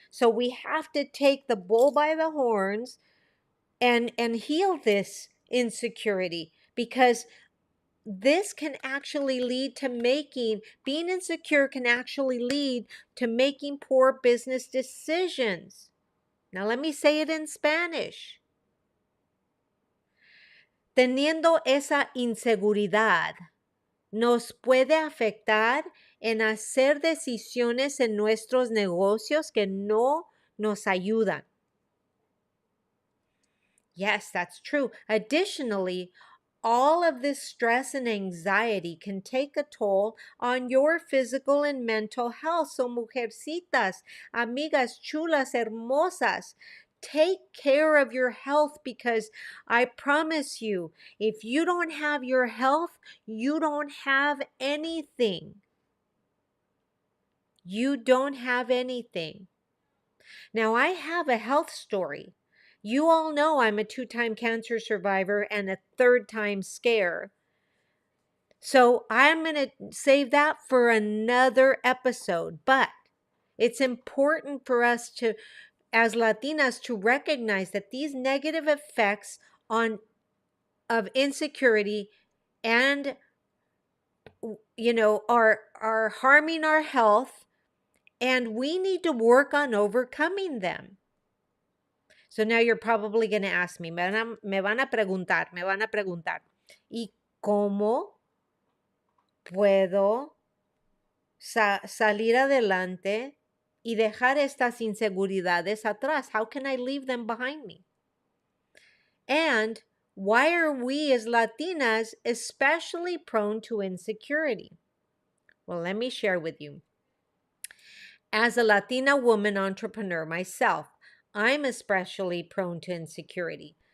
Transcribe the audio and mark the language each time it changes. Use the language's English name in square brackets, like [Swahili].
[English] So we have to take the bull by the horns and heal this insecurity, because this can actually lead to being insecure can actually lead to making poor business decisions. Now let me say it in Spanish. [Spanish] Teniendo esa inseguridad, nos puede afectar en hacer decisiones en nuestros negocios que no nos ayudan. [English] Yes, that's true. Additionally, all of this stress and anxiety can take a toll on your physical and mental health. So, [Spanish] mujercitas, amigas chulas, hermosas, [English] take care of your health, because I promise you, if you don't have your health, you don't have anything. You don't have anything. Now, I have a health story. You all know I'm a 2-time cancer survivor and a 3rd-time scare. So I'm going to save that for another episode. But it's important for us to, as Latinas, to recognize that these negative effects of insecurity and are harming our health, and we need to work on overcoming them. So now you're probably going to ask me, [Spanish] me van a preguntar, ¿y cómo puedo salir adelante y dejar estas inseguridades atrás? [English] How can I leave them behind me? And why are we as Latinas especially prone to insecurity? Well, let me share with you. As a Latina woman entrepreneur myself, I'm especially prone to insecurity.